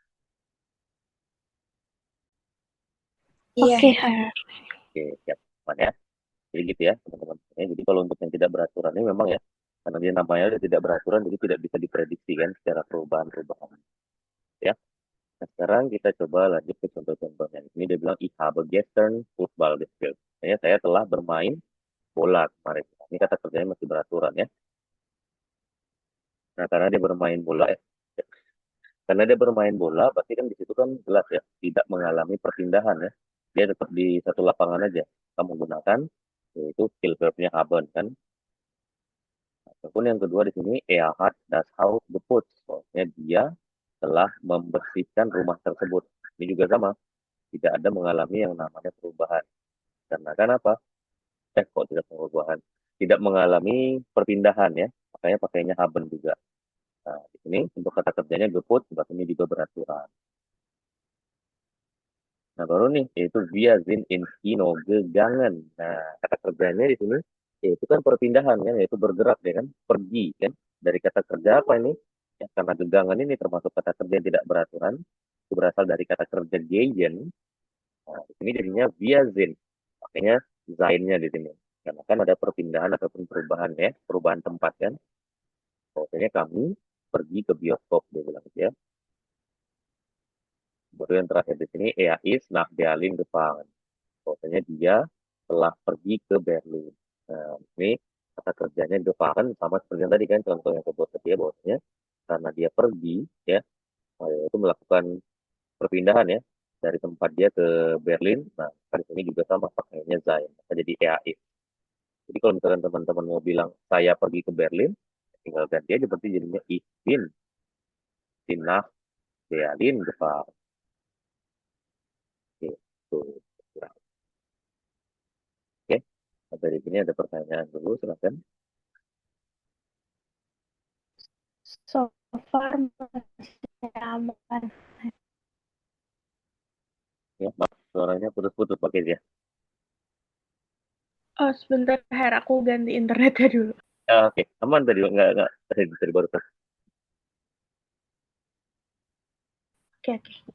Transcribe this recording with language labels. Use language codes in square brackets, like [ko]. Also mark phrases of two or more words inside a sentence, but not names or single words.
[id] iya, Oke, Her. Her. Oke, siap. Aman ya. Jadi gitu ya, teman-teman. Ya, jadi kalau untuk yang tidak beraturan ini memang ya, Karena dia namanya udah tidak beraturan, jadi tidak bisa diprediksi kan secara perubahan-perubahan. Ya. Nah, sekarang kita coba lanjut ke contoh-contohnya. Ini dia bilang, [de] ich habe gestern Fußball gespielt. [id] Saya telah bermain bola kemarin. Ini kata kerjanya masih beraturan ya. Nah, karena dia bermain bola, berarti kan di situ kan jelas ya, tidak mengalami perpindahan ya. Dia tetap di satu lapangan aja. Kita menggunakan yaitu skill verbnya haben kan. Ataupun yang kedua di sini, [de] er hat das Haus geputzt. [id] Maksudnya dia telah membersihkan rumah tersebut. Ini juga sama, tidak ada mengalami yang namanya perubahan. Karena kan apa? Kok tidak perubahan? Tidak mengalami perpindahan ya. Makanya pakainya haben juga. Nah, di sini untuk kata kerjanya geputzt, berarti ini juga beraturan. Nah, baru nih, yaitu [de] wir sind ins Kino gegangen. [id] Nah, kata kerjanya di sini, yaitu kan perpindahan kan, yaitu bergerak ya kan, pergi kan. Dari kata kerja apa ini? Ya, karena gegangen ini termasuk kata kerja yang tidak beraturan, itu berasal dari kata kerja gehen. Nah, di sini jadinya [de] wir sind. [id] Makanya sein-nya di sini. Karena kan ada perpindahan ataupun perubahan ya, perubahan tempat kan. Pokoknya kami pergi ke bioskop, dia bilang gitu ya. Baru yang terakhir di sini, [de] er ist nach Berlin gefahren. [id] Bahwasanya dia telah pergi ke Berlin. Nah, ini kata kerjanya gefahren sama seperti yang tadi kan contoh yang kedua dia bahwasanya karena dia pergi ya itu melakukan perpindahan ya dari tempat dia ke Berlin. Nah, kali ini juga sama pakainya sein. Maka jadi EAI. Jadi kalau misalkan teman-teman mau bilang saya pergi ke Berlin, tinggal ganti aja berarti jadinya [de] ich bin nach Berlin gefahren. [id] Gitu. Oke, dari sini ada pertanyaan dulu, silakan. [en] So far [id] masih aman. Ya, maaf, suaranya putus-putus pakai ya. Oh, sebentar, Her. Aku ganti internetnya dulu. Oke, aman tadi nggak tadi baru tes. Oke, oke.